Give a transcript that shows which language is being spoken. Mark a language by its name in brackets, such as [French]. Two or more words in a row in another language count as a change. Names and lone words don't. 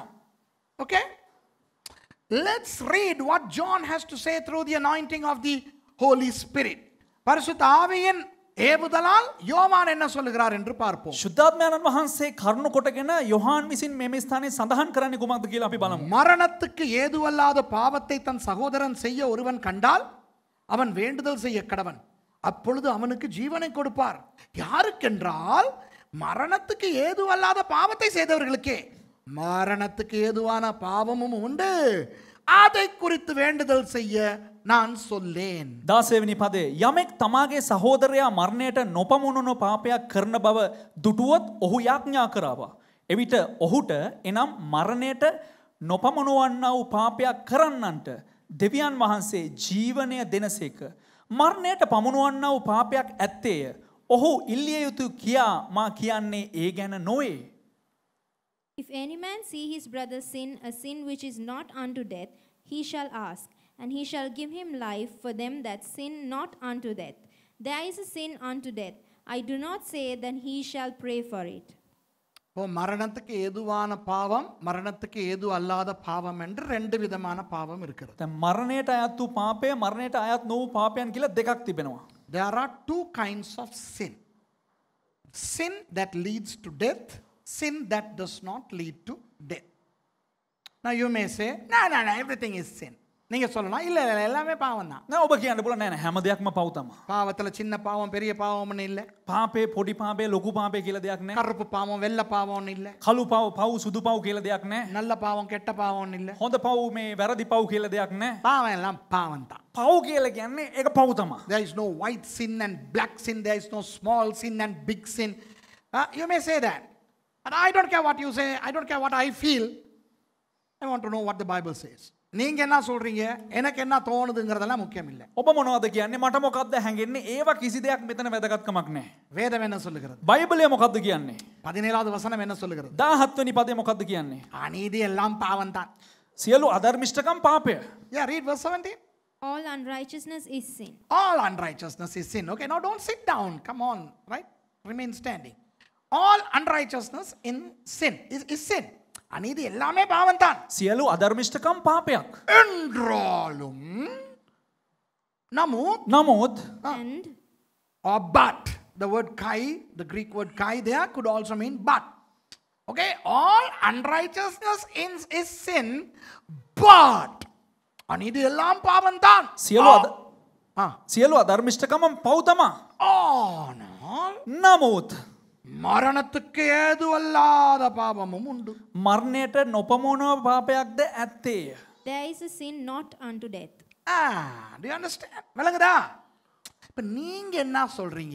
[English] Okay? Let's read what John has to say through the anointing of the Holy Spirit. [Tamil] பரிசுத்த ஆவியின் ஏவுதலால் யோவான் என்ன சொல்லுகிறார் என்று பார்ப்போம். [Sinhala] ශුද්ධාත්මයන්න් වහන්සේ කරුණු කොටගෙන යොහාන් විසින් මේ ස්ථානයේ සඳහන් කරන්නේ කුමක්ද කියලා අපි බලමු. [Tamil] மரணத்துக்கு ஏதுவல்லாத பாவத்தை தன் சகோதரன் செய்ய ஒருவன் கண்டால் அவன் வேண்டுதல் செய்ய கடவன், அப்பொழுது அவனுக்கு ஜீவனை கொடுப்பார். யாருக்கென்றால் மரணத்துக்கு ஏதுவல்லாத பாவத்தை செய்தவர்களுக்கே. மரணத்துக்கு ஏதுவான பாவமும் உண்டு, அதை குறித்து வேண்டுதல் செய்ய நான் சொல்லேன். [Sinhala] 16 වෙනි පදේ යමෙක් තමාගේ සහෝදරයා මරණයට නොපමුණුණු පාපයක් කරන බව දුටුවොත් ඔහු යාඥා කරාවා. එවිට ඔහුට එනම් මරණයට නොපමුණවන්නා වූ පාපයක් කරන්නන්ට දෙවියන් වහන්සේ ජීවනය දෙනසේක. මරණයට පමුණවන්නා වූ පාපයක් ඇත්තේය. ඔහු ඉල්ලිය යුතු කියා මා කියන්නේ ඒ ගැන නොවේ. [English] If any man see his brother sin a sin which is not unto death, he shall ask, and he shall give him life for them that sin not unto death. There is a sin unto death. I do not say that he shall pray for it. [Tamil] ஓ மரணத்துக்கு ஏதுவான பாவம் மரணத்துக்கு ஏது அல்லாத பாவம் என்று ரெண்டு விதமான பாவம் இருக்கிறது. [Sinhala] දැන් මරණයට අයත් වූ පාපය මරණයට අයත් නොවූ පාපයන් කියලා දෙකක් තිබෙනවා. [English] There are two kinds of sin. Sin that leads to death, sin that does not lead to death. Now you may say, no, everything is sin. [Tamil] நீங்க சொல்லலாம் இல்ல எல்லாமே பாவம் தான். [Sinhala] නෑ ඔබ කියන්න පුළුවන් නෑ හැම දෙයක්ම පව් තමයි. [Tamil] பாவத்துல சின்ன பாவம் பெரிய பாவம்னு இல்ல. [Sinhala] පාපේ පොඩි පාපේ ලොකු පාපේ කියලා දෙයක් නෑ. [Tamil] கருப்பு பாவம் வெள்ளை பாவம்னு இல்ல. [Sinhala] කළු පව් සුදු පව් කියලා දෙයක් නෑ. [Tamil] நல்ல பாவம் கெட்ட பாவம்னு இல்ல. [Sinhala] හොඳ පව් මේ වැරදි පව් කියලා දෙයක් නෑ. [Tamil] பாவம் எல்லாம் பாவம் தான். [Sinhala] පව් කියලා කියන්නේ ඒක පව් තමයි. [English] There is no white sin and black sin. There is no small sin and big sin. You may say that. But I don't care what you say. I don't care what I feel. I want to know what the Bible says. [Tamil] நீங்க என்ன சொல்றீங்க எனக்கு என்ன தோணுதுங்கிறதெல்லாம் முக்கியம் இல்ல. [Sinhala] ඔබ මොනවද කියන්නේ මට මොකක්ද හැඟෙන්නේ ඒවා කිසි දෙයක් මෙතන වැදගත්කමක් නැහැ. [Tamil] வேதம் என்ன சொல்லுகிறது? [Sinhala] බයිබලය මොකක්ද කියන්නේ? [Tamil] 17வது வசனம் என்ன சொல்லுகிறது? [Sinhala] 17 වෙනි පදේ මොකක්ද කියන්නේ? [Tamil] அநீதி எல்லாம் பாவம் தான். [Sinhala] සියලු අධර්මිෂ්ඨකම් පාපය. [English] Yeah, read verse 17. All unrighteousness is sin. All unrighteousness is sin. Okay, now don't sit down. Come on, right? Remain standing. All unrighteousness in sin is sin. [Tamil] அநீதி எல்லாமே பாவம் தான். [Sinhala] සියලු අධර්මිෂ්ඨකම් පාපයක්. [Tamil] என்றாலும் [Sinhala] නමුත් [English] And or but, the word kai, the Greek word kai there could also mean but. Okay, all unrighteousness is sin, but [Tamil] அநீதி எல்லாம் பாவம் தான். [Sinhala] සියලු අධර්මිෂ්ඨකම් පව් තමයි. [Tamil] ஆனால் [Sinhala] නමුත් [Tamil] மரணத்துக்கு ஏதுவல்லாத பாவமும் உண்டு. [Sinhala] මරණයට නොපමුණව පාපයක්ද ඇත්තේය. [English] there is a sin not unto death. Do you understand? [Tamil] விளங்குதா? இப்ப நீங்க என்ன சொல்றீங்க?